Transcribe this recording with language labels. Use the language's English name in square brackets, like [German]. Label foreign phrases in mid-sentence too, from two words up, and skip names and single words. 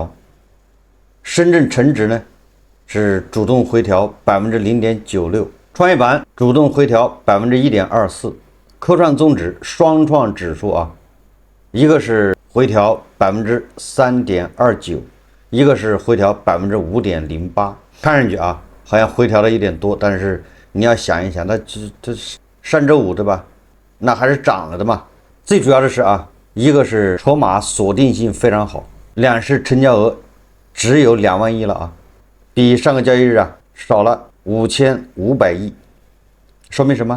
[Chinese] 深圳成指呢是主動回調0.96%，創業板主動回調1.24%，科創綜指雙創指數啊，一個是回調3.29%，一個是回調5.08%。看上去啊好像回調了一點多，但是你要想一想，那這上周五對吧？那還是漲了的嘛。最主要的是啊。一個是籌碼鎖定性非常好，兩市成交額只有2萬億了啊，比上個交易日啊少了5500億，說明什麼？